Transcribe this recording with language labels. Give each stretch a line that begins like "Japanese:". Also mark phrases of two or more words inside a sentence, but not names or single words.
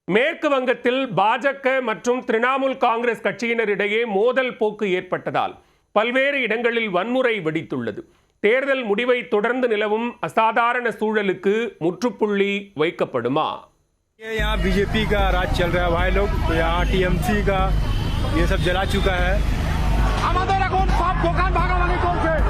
Tamil: மேற்கு வங்கத்தில் பாஜக மற்றும் திரிணாமுல் காங்கிரஸ் கட்சியினரிடையே மோதல் போக்கு ஏற்பட்டதால் பல்வேறு இடங்களில் வன்முறை வெடித்துள்ளது. தேர்தல் முடிவை தொடர்ந்து நிலவும் அசாதாரண சூழலுக்கு முற்றுப்புள்ளி வைக்கப்படுமா?
Hindi: यहाँ बीजेपी का राज चल रहा है भाई लोग, तो यहाँ टीएमसी का ये सब जला चुका है।
Bangla: আমাদের এখন সব দোকান ভাগাভাগি চলছে।